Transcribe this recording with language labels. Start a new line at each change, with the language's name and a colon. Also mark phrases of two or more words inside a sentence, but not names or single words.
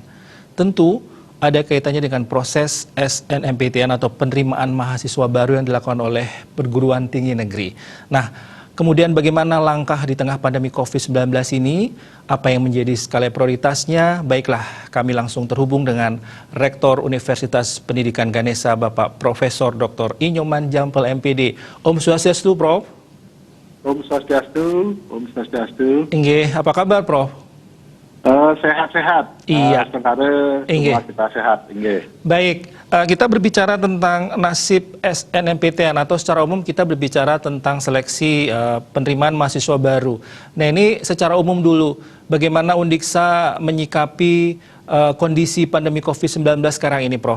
Indonesian: Tentu ada kaitannya dengan proses SNMPTN atau penerimaan mahasiswa baru yang dilakukan oleh perguruan tinggi negeri. Nah, kemudian bagaimana langkah di tengah pandemi COVID-19 ini? Apa yang menjadi skala prioritasnya? Baiklah, kami langsung terhubung dengan Rektor Universitas Pendidikan Ganesha, Bapak Profesor Dr. Inyoman Jampel, MPD.
Sanskrit: ॐ स्वस्त्यस्तु,
Indonesian: Prof.
Sanskrit: ॐ स्वस्त्यस्तु, ॐ स्वस्त्यस्तु.
Indonesian: Inggih, apa kabar, Prof? Sehat-sehat. Iya. Sementara semua kita sehat. Inggih. Baik, kita berbicara tentang nasib SNMPTN atau secara umum kita berbicara tentang seleksi penerimaan mahasiswa baru. Nah, ini secara umum dulu, bagaimana Undiksa menyikapi kondisi pandemi COVID-19 sekarang ini, Prof?